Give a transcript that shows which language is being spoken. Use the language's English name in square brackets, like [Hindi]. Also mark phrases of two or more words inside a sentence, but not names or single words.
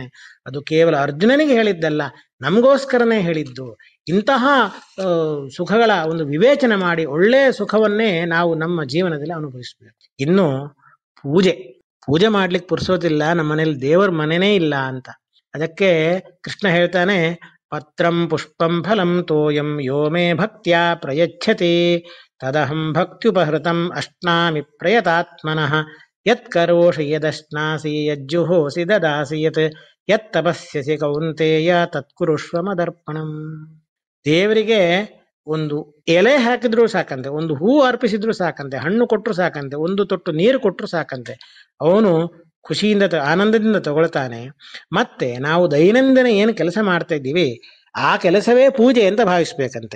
[Kannada] ಅದು ಕೇವಲ ಅರ್ಜುನನಿಗೆ ಹೇಳಿದ್ದಲ್ಲ, ನಮಗೋಸ್ಕರನೇ ಹೇಳಿದ್ದು. ಇಂತಹ ಸುಖಗಳ ಒಂದು ವಿವೇಚನೆ ಮಾಡಿ ಒಳ್ಳೆಯ ಸುಖವನ್ನೇ ನಾವು ನಮ್ಮ ಜೀವನದಲ್ಲಿ ಅನುಭವಿಸ್ಬೇಕು. ಇನ್ನು ಪೂಜೆ ಮಾಡ್ಲಿಕ್ಕೆ ಪುರ್ಸೋದಿಲ್ಲ, ನಮ್ಮ ಮನೇಲಿ ದೇವರ ಮನೆನೇ ಇಲ್ಲ ಅಂತ. ಅದಕ್ಕೆ ಕೃಷ್ಣ ಹೇಳ್ತಾನೆ, [Sanskrit] ಪತ್ರಂ ಪುಷ್ಪಂ ಫಲಂ ತೋಯಂ ಯೋ ಮೇ ಭಕ್ತ್ಯಾ ಪ್ರಯಚ್ಛತಿ ತದಹಂ ಭಕ್ತ್ಯುಪಹೃತಂ ಅಶ್ನಾಮಿ ಪ್ರಯತಾತ್ಮನಃ ಯತ್ ಕರೋಷಿ ಯದಶ್ನಾಸಿ ಯಜ್ಜುಹೋಸಿ ದದಾಸಿ ಯತ್ ತಪಸ್ಯಸಿ ಕೌಂತೇಯ ತತ್ಕುರುಷ್ವ ಮದರ್ಪಣಂ. [Kannada] ದೇವರಿಗೆ ಒಂದು ಎಲೆ ಹಾಕಿದ್ರು ಸಾಕಂತೆ, ಒಂದು ಹೂ ಅರ್ಪಿಸಿದ್ರು ಸಾಕಂತೆ, ಹಣ್ಣು ಕೊಟ್ಟರು ಸಾಕಂತೆ, ಒಂದು ತೊಟ್ಟು ನೀರು ಕೊಟ್ಟರು ಸಾಕಂತೆ, ಅವನು ಖುಷಿಯಿಂದ ಆನಂದದಿಂದ ತಗೊಳ್ತಾನೆ. ಮತ್ತೆ ನಾವು ದೈನಂದಿನ ಏನು ಕೆಲಸ ಮಾಡ್ತಾ ಇದ್ದೀವಿ ಆ ಕೆಲಸವೇ ಪೂಜೆ ಅಂತ ಭಾವಿಸ್ಬೇಕಂತೆ.